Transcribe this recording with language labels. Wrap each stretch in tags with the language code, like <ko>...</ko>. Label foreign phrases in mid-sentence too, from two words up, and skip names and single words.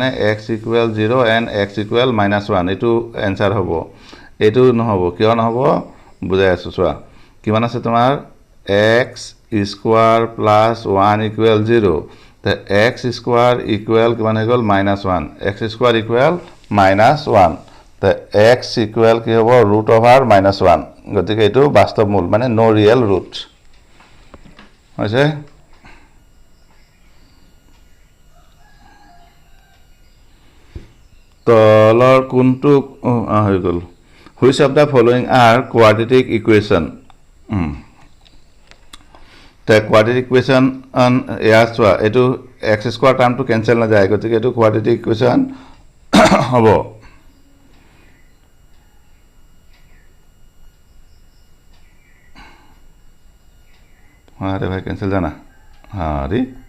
<as>x = 0 and x = -1 এটো आंसर হ'ব এটো নহব কিয় নহব বুজাই আছো চোৱা কিমান আছে তোমাৰ x² + 1 = 0 তে x² = কিমান হৈ গল -1 x² = -1 তে x = কি হ'ব √(-1) গতিকে এটো বাস্তৱ মূল মানে নো</as> <en>real root</en> <as>হৈছে তলৰ কোনটো হৈ গল</as> <en>which of the following are quadratic equation the quadratic equation</en> <as>ইয়াত চোৱা এটো x² টার্মটো ক্যান্সেল না যায় গতিকে এটো</as> <en>quadratic equation</en> <as>হ'ব</as> <hi>अरे भाई कैंसल जाना अरे</hi>